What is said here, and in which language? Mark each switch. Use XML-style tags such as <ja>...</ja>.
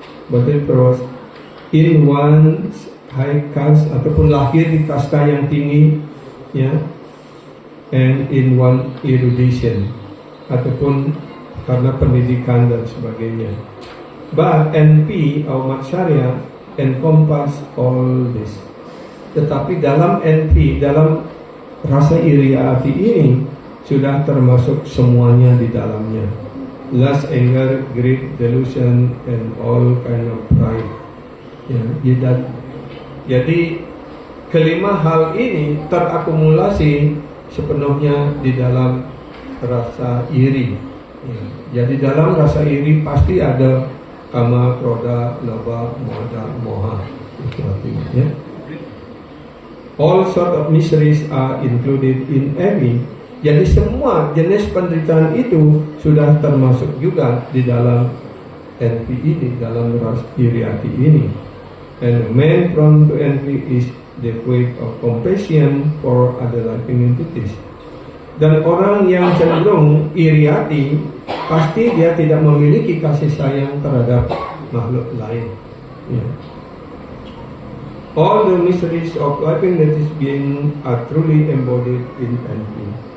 <id>Berarti terus</id> <en>in one high caste</en> <id>ataupun lahir di kasta yang tinggi, ya,</id> <en>and in one erudition</en> <id>ataupun karena pendidikan dan sebagainya.</id> <en>But NP atau Matsarya encompass all this.</en> <id>Tetapi dalam NP, dalam rasa iri hati ini sudah termasuk semuanya di dalamnya.</id> <en>Lust, anger, greed, delusion, and all kind of pride.</en> <id>Ya, jadi kelima hal ini terakumulasi sepenuhnya di dalam rasa iri, Ya. Jadi dalam rasa iri pasti ada kama, kroda, laba, moda, moha. Itu artinya. Ya.</id> <en>All sort of miseries are included in envy.</en> <id>Jadi semua jenis penderitaan itu sudah termasuk juga di dalam envy ini, dalam rasa iri hati ini.</id> <en>And the man prone to envy is devoid of compassion for other living entities.</en> <id>Dan orang yang cenderung iri hati, pasti dia tidak memiliki kasih sayang terhadap makhluk lain. Ya.</id> <en>All the miseries of living entities being are truly embodied in envy.</en>